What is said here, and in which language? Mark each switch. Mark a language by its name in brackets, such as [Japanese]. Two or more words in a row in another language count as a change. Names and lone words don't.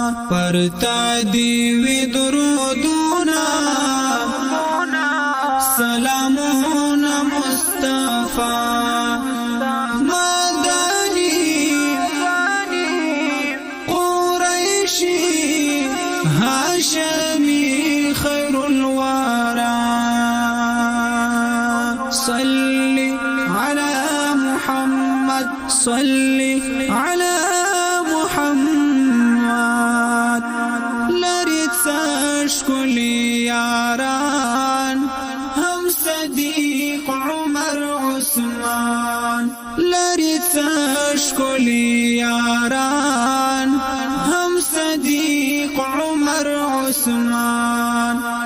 [Pashto] پر تا دی وی درودونه، سلامونه مصطفی. مدنی، قریشی، هاشمی، [Arabic] خیر الورا. صل علی محمد، صل علی محمد. [Pashto] لری څه ښکلي یاران، هم صدیق عمر عثمان. لری څه ښکلي یاران، هم صدیق عمر عثمان.